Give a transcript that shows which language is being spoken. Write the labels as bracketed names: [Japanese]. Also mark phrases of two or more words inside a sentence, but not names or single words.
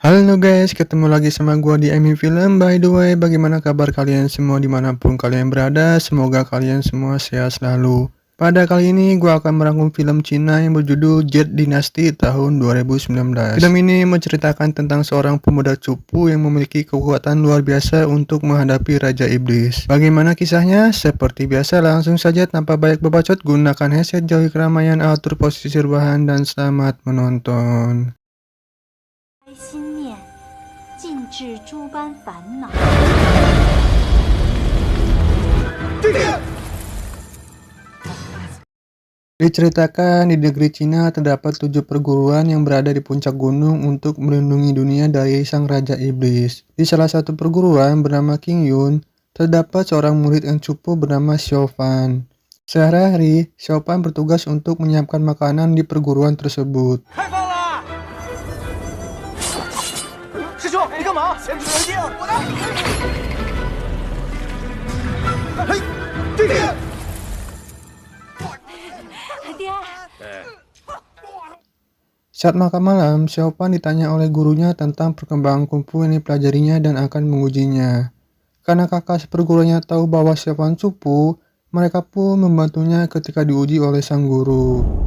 [Indonesian] Halo guys, ketemu lagi sama gua di Emi Film. [English] By the way, [Indonesian] bagaimana kabar kalian semua dimanapun kalian berada? Semoga kalian semua sehat selalu. Pada kali ini gua akan merangkum film Cina yang berjudul Jet Dynasty tahun 2019. Film ini menceritakan tentang seorang pemuda cupu yang memiliki kekuatan luar biasa untuk menghadapi Raja Iblis. Bagaimana kisahnya? Seperti biasa langsung saja tanpa banyak berbacot, gunakan headset, jauhi keramaian, atur posisi rebahan, dan selamat menonton. [Chinese] 心念，尽治诸般烦恼。 [Indonesian] Diceritakan di negeri Cina terdapat 7 perguruan yang berada di puncak gunung untuk melindungi dunia dari sang Raja Iblis. Di salah satu perguruan bernama King Yun, terdapat seorang murid yang cupu bernama Xiao Fan. Sehari-hari, Xiao Fan bertugas untuk menyiapkan makanan di perguruan tersebut. [Chinese] 开饭啦！师兄，你干嘛？先指定我的。嘿，对对。爹， [Indonesian] Saat makan malam, Xiao Fan ditanya oleh gurunya tentang perkembangan kungfu yang dipelajarinya dan akan mengujinya. Karena kakak seperguruannya tahu bahwa Xiao Fan cupu, mereka pun membantunya ketika diuji oleh sang guru.